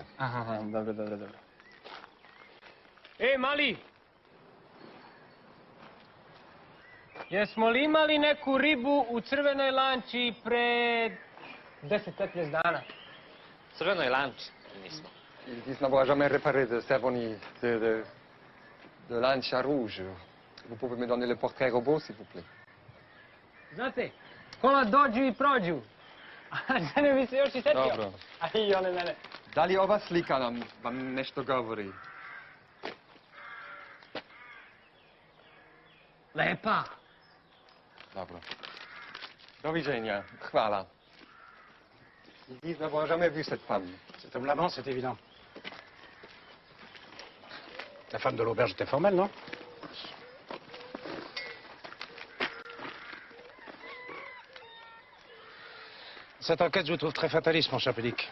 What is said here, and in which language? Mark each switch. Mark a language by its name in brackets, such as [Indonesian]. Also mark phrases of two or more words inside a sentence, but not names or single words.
[Serbian] Aha, dobro. E, mali! Jesmo li imali neku ribu u crvenoj lanči pre 10-15 dana? Crvenoj lanči? Nismo. [French] Ils n'ont jamais réparé de cervoni de lancha rouge. Vous pouvez me donner le portrait robot, s'il vous plaît? [Serbian] Znate, kola dođu i prođu. A žene mi se još i setio. Dobro. A i one mene. Da li ova slika vam nešto govori? Lepa. Dobro. Doviđenja. Hvala. [French] Ils n'ont jamais vu cette femme. Cet homme là-bas, c'est évident. La femme de l'auberge était formelle, non? Cette enquête, je vous trouve très fataliste, mon cher Pédic.